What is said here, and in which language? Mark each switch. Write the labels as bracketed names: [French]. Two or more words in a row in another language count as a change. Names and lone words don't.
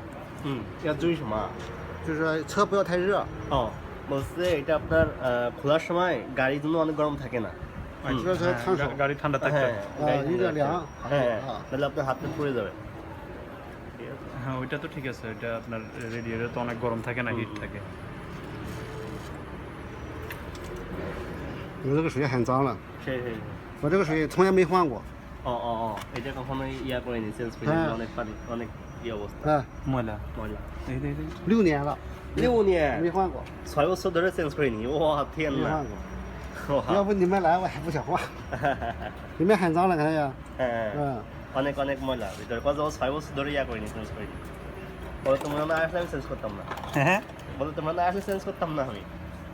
[Chinese] 要注意什么？就是说车不要太热。 [Bangla] বলছে এটা আপনার খোলার সময় গাড়ির জন্য অনেক গরম থাকে না। 热车烫手。 গাড়ি ঠান্ডা থাকতে হ্যাঁ [Chinese] 有点凉。 [Bangla] হ্যাঁ তাহলে আপনার হাত পুড়ে যাবে। হ্যাঁ ওইটা তো ঠিক আছে, ওইটা আপনার রেডিয়েটর তো অনেক গরম থাকে না, হিট থাকে। [Chinese] 你这个水很脏了， [Bangla] সেই [Chinese] 我这个水从来没换过。 [Bangla] এটা কখনোই ইয়া করেনি, চেঞ্জ করে হ্যাঁ। অনেক পানি অনেক ইয়ে অবস্থা [Chinese] 哎， [Bangla] ময়লা ময়লা। এই এই [Chinese] 6 年了， 6年没换过， [Bangla] 6 বছর ধরে চেঞ্জ করিনি। [Chinese] 哇天没哪！换过。要不你们来我还不想换，里面很脏了，看见？ [Bangla] হ্যাঁ [Chinese] 嗯， [Bangla] অনেক অনেক ময়লা ভিতরে। কত 6 বছর ধরে ইয়া করিনি, চেঞ্জ করিনি। বলে তোমরা না আসলে আমি চেঞ্জ করতাম না। হ্যাঁ বলে তোমরা না আসলে চেঞ্জ করতাম না আমি।